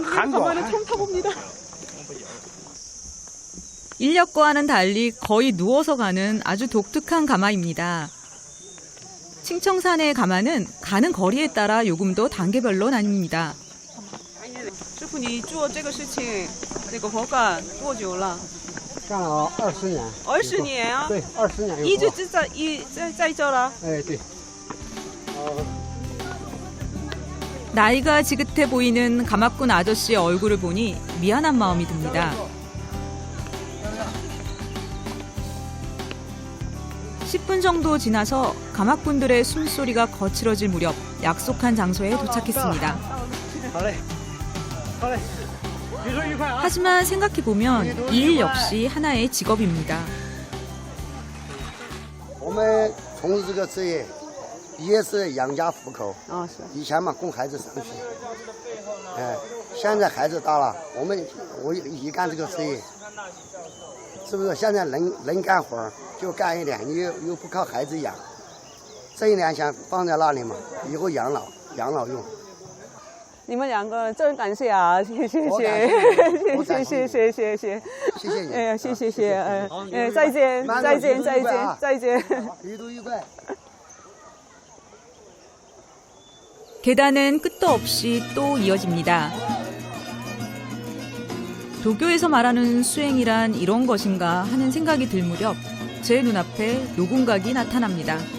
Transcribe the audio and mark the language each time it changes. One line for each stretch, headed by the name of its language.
Korean: 가마를 처음 타봅니다. 인력과는 달리 거의 누워서 가는 아주 독특한 가마입니다. 칭청산의 가마는 가는 거리에 따라 요금도 단계별로 나뉩니다.
Chinese: 师傅，你做这个事情，那个佛干多久了？干了20年。 20年啊？对，20年。一直在这了。哎，对。
Korean: 나이가 지긋해 보이는 가마꾼 아저씨의 얼굴을 보니 미안한 마음이 듭니다. 10분 정도 지나서 가마꾼들의 숨소리가 거칠어질 무렵 약속한 장소에 도착했습니다. 하지만 생각해보면 이 일 역시 하나의 직업입니다.
Chinese: 我们从事这个职业也是养家糊口。啊，是。以前嘛，供孩子上学，现在孩子大了，我也干这个职业，是不是？现在能干活就干一点，你又不靠孩子养，这一点钱放在那里嘛，以后养老用。你们两个真感谢啊！谢谢谢谢谢谢谢谢谢谢你，哎，谢谢谢，再见再见再见再见，旅途愉快。
Korean: 계단은 끝도 없이 또 이어집니다. 도교에서 말하는 수행이란 이런 것인가 하는 생각이 들 무렵 제 눈앞에 노궁각이 나타납니다.